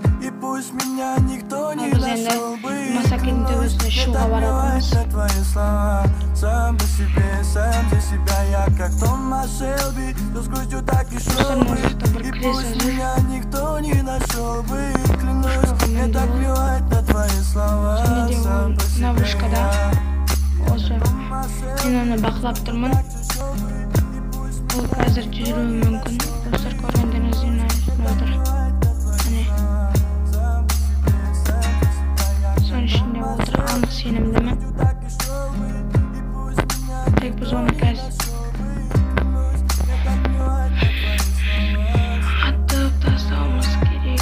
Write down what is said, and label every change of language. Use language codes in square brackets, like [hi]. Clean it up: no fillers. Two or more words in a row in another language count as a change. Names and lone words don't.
[ru] И пусть меня никто не нашел бы. Клянусь, мне так плевать на твои слова. Сам по себе, сам за себя. Я как Томас Шелби, с грустью так чешел бы. И пусть меня никто не нашел бы. Клянусь, мне так плевать на твои слова. Сам по себе я. [kk] Мен оны бақылап тұрмын. Ол қазір жүруі мүмкін. Достар, көргендеріңізден отыр. Міне. Соның ішінде отыр. Анық сенімдімін. Тек біз оны қазір аттап тастауымыз керек.